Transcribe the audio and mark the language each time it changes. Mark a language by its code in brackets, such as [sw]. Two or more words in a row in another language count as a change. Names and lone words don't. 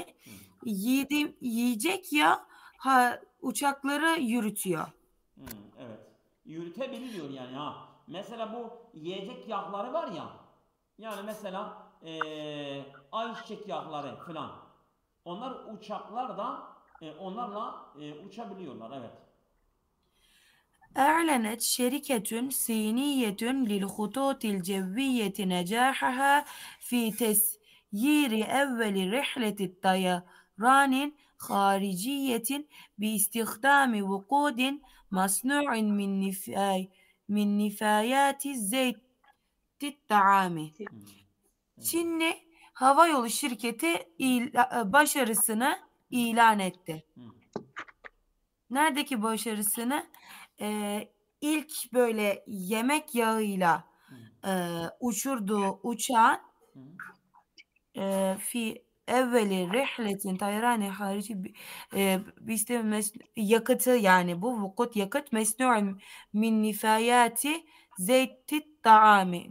[tr] Yiyecek ya uçakları yürütüyor. Evet. Yürütebiliyor yani ha. Mesela bu yiyecek yağları var ya. Yani mesela ayçiçek yağları falan. Onlar uçaklar da onlarla uçabiliyorlar evet. [ar] أعلنت شركة صينية للخطوط الجوية نجاحها في تسيير أول رحلة طيران خارجية باستخدام وقود مصنوع من نفايات زيت الطعام. [tr] Çinli havayolu şirketi başarısını ilan etti. Neredeki başarısını? İlk böyle yemek yağıyla uçurduğu uçağın [ar] في أول رحلة طيران خارجي [tr] yakıtı yani bu vukut yakıt [ar] مصنوع من نفايات زيت الطعام.